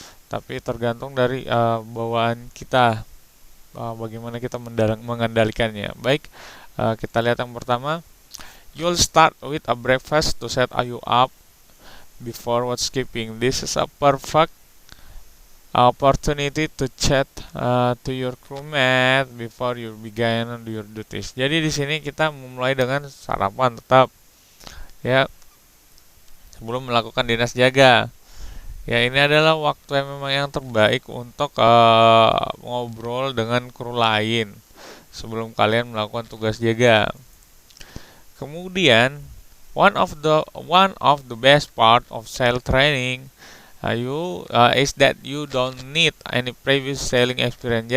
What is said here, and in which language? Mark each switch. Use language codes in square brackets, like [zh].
[id] Tapi tergantung dari bawaan kita, bagaimana kita mengendalikannya. Baik, kita lihat yang pertama. [en] You'll start with a breakfast to set you up before what's skipping. This is a perfect opportunity to chat to your crewmate before you begin your duties. [id] Jadi di sini kita memulai dengan sarapan tetap, ya, sebelum melakukan dinas jaga. Ya, ini adalah waktu yang memang yang terbaik untuk ngobrol dengan kru lain sebelum kalian melakukan tugas jaga. [en] Kemudian, one of the best part of sail training is that you don't need any previous sailing experience.